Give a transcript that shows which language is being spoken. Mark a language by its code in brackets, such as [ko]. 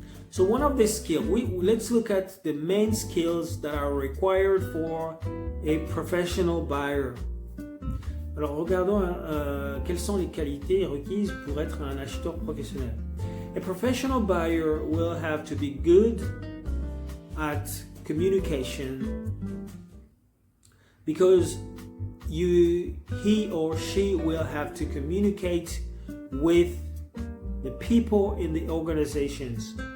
[en] So one of the skills, let's look at the main skills that are required for a professional buyer. [fr] Alors regardons quelles sont les qualités requises pour être un acheteur professionnel. [en] A professional buyer will have to be good at communication because he or she will have to communicate with the people in the organizations.